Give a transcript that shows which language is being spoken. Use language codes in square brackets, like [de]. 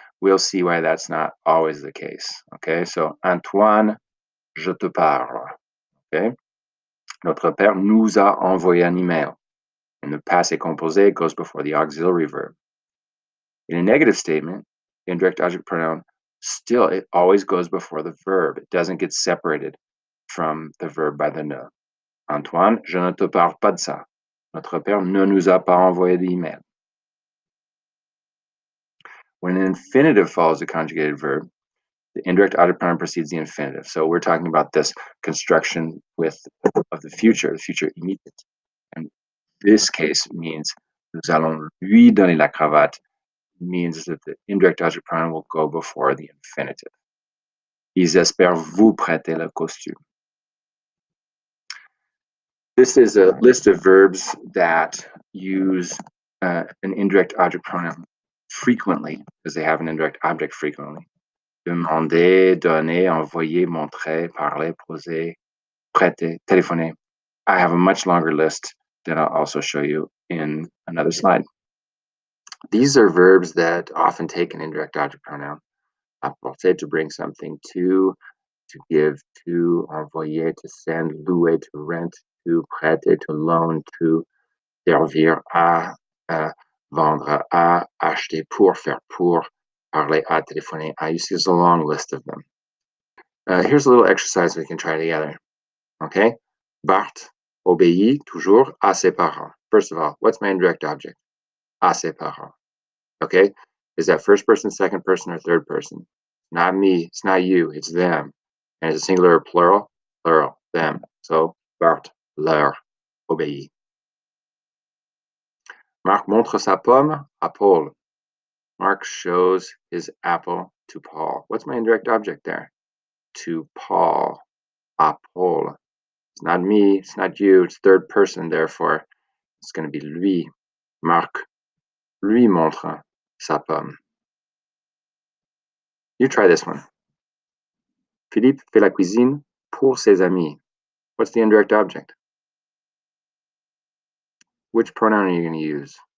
[en] We'll see why that's not always the case. Okay, so [fr] Antoine, je te parle. Okay, notre père nous a envoyé un email. [en] And the passé composé goes before the auxiliary verb. In a negative statement, the indirect object pronoun still, it always goes before the verb. It doesn't get separated from the verb by the ne. [fr] Antoine, je ne te parle pas de ça. Notre père ne nous a pas envoyé d'email. [en] When an infinitive follows a conjugated verb, the indirect object pronoun precedes the infinitive. So we're talking about this construction of the future immediate. And this case means [fr] nous allons lui donner la cravate, [en] means that the indirect object pronoun will go before the infinitive. [fr] Ils espèrent vous prêter le costume. [en] This is a list of verbs that use an indirect object pronoun frequently, because they have an indirect object frequently. [fr] Demander, donner, envoyer, montrer, parler, poser, prêter, téléphoner. [en] I have a much longer list that I'll also show you in another slide. These are verbs that often take an indirect object pronoun. Apporter, to bring something to give, to envoyer, to send, louer, to rent, to prêter, to loan, to servir à, vendre à, [fr] acheter pour, faire pour, parler à, téléphoner à. [en] You see, there's a long list of them. Here's a little exercise we can try together. Okay? [fr] Bart obéit toujours à ses parents. [en] First of all, what's my indirect object? [fr] À ses parents. [en] Okay? Is that first person, second person, or third person? Not me. It's not you. It's them. And is it singular or plural? Plural. Them. So [fr] Bart leur obéit. Marc montre sa pomme à Paul. [en] Mark shows his apple to Paul. What's my indirect object there? To Paul. [fr] À Paul. [en] It's not me, it's not you, it's third person, therefore it's going to be lui. [fr] Marc lui montre sa pomme. [en] You try this one. [fr] Philippe fait la cuisine pour ses amis. [en] What's the indirect object? Which pronoun are you going to use?